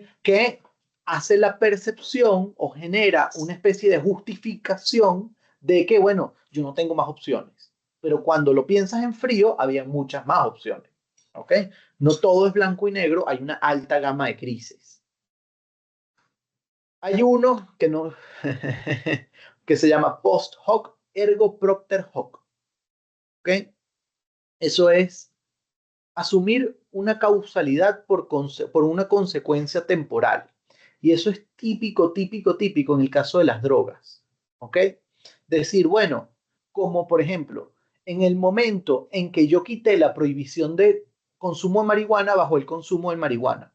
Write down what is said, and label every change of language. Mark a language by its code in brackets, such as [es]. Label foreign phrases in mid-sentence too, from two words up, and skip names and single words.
[es] Que hace la percepción o genera una especie de justificación de que, bueno, yo no tengo más opciones. Pero cuando lo piensas en frío, había muchas más opciones. ¿Ok? No todo es blanco y negro, hay una alta gama de crisis. Hay uno que no que se llama [la] post hoc ergo propter hoc. [es] ¿Ok? Eso es asumir una causalidad por una consecuencia temporal. Y eso es típico, típico, típico en el caso de las drogas. ¿Ok? Decir, bueno, como por ejemplo, en el momento en que yo quité la prohibición de consumo de marihuana, bajo el consumo de marihuana.